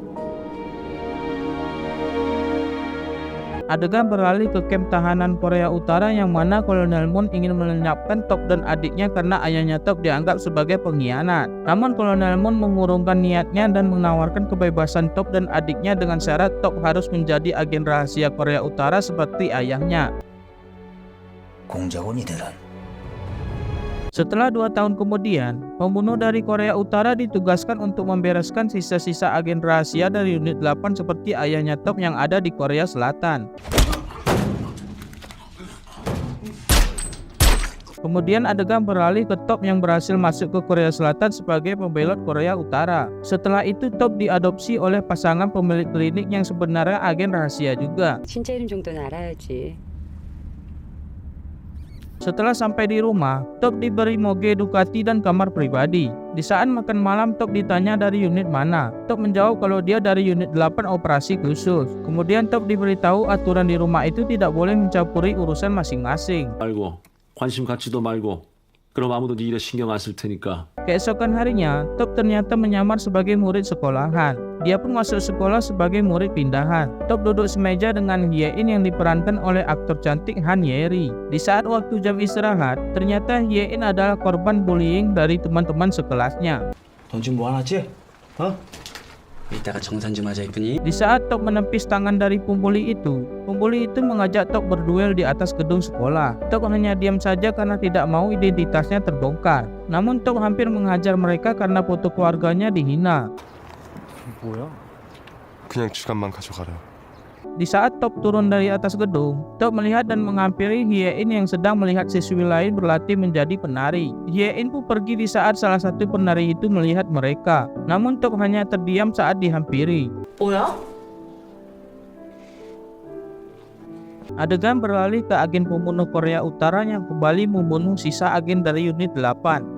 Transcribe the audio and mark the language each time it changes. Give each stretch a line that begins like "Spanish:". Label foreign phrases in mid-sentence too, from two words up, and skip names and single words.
Indonesian: Adegan beralih ke kamp tahanan Korea Utara yang mana Kolonel Moon ingin melenyapkan Top dan adiknya karena ayahnya Top dianggap sebagai pengkhianat. Namun Kolonel Moon mengurungkan niatnya dan menawarkan kebebasan Top dan adiknya dengan syarat Top harus menjadi agen rahasia Korea Utara seperti ayahnya.
Korean: 공작원이 되란.
Indonesian: Setelah 2 tahun kemudian, pembunuh dari Korea Utara ditugaskan untuk membereskan sisa-sisa agen rahasia dari unit 8 seperti ayahnya Top yang ada di Korea Selatan. Kemudian adegan beralih ke Top yang berhasil masuk ke Korea Selatan sebagai pembelot Korea Utara. Setelah itu Top diadopsi oleh pasangan pemilik klinik yang sebenarnya agen rahasia juga.
Korean: 진짜 이름 정도는 알아야지.
Indonesian: Setelah sampai di rumah, Top diberi moge Ducati dan kamar pribadi. Di saat makan malam, Top ditanya dari unit mana. Top menjawab kalau dia dari unit 8 operasi khusus. Kemudian Top diberitahu aturan di rumah itu tidak boleh mencampuri urusan masing-masing.
Korean: 말고 관심 갖지도 말고 그럼 아무도 네 일에 신경 안 쓸 테니까.
Indonesian: Keesokan harinya, Top ternyata menyamar sebagai murid sekolahan. Dia pun masuk sekolah sebagai murid pindahan. Top duduk semeja dengan Hye-in yang diperankan oleh aktor cantik Han Ye-ri. Di saat waktu jam istirahat, ternyata Hye-in adalah korban bullying dari teman-teman sekelasnya.
Korean: 넌 지금 뭐 하나지? 어? 이따가 정산 좀 하자 했더니
Indonesian: Di saat Top menepis tangan dari pembuli itu mengajak Top berduel di atas gedung sekolah. Top hanya diam saja karena tidak mau identitasnya terbongkar. Namun Top hampir menghajar mereka karena foto keluarganya dihina.
Korean: 그냥 지갑만 가져가라.
Indonesian: Di saat Top turun dari atas gedung, Top melihat dan menghampiri Hye-in yang sedang melihat siswi lain berlatih menjadi penari. Hye-in pun pergi di saat salah satu penari itu melihat mereka. Namun Top hanya terdiam saat dihampiri.
Korean: 뭐야?
Indonesian: Adegan beralih ke agen pembunuh Korea Utara yang kembali membunuh sisa agen dari unit 8.